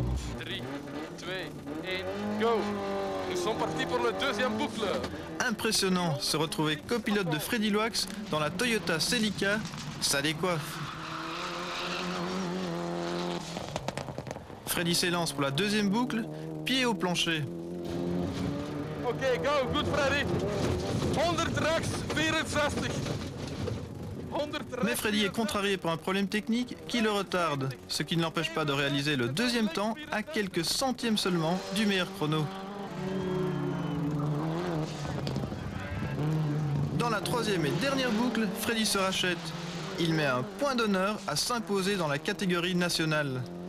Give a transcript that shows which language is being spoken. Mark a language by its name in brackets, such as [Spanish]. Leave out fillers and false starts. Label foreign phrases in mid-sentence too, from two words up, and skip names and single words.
[English] 3, 2, 1, go! [French] Nous sommes partis pour le deuxième boucle. Impressionnant, se retrouver copilote de Freddy Loax dans la Toyota Celica, ça décoiffe. Freddy s'élance pour la deuxième boucle, pied au plancher. [English] Ok, go, good [Dutch] Freddy. 100 rechts, 64. 100 rechts. [French] Mais Freddy est contrarié par un problème technique qui le retarde, ce qui ne l'empêche pas de réaliser le deuxième temps à quelques centièmes seulement du meilleur chrono. Dans la troisième et dernière boucle, Freddy se rachète. Il met un point d'honneur à s'imposer dans la catégorie nationale.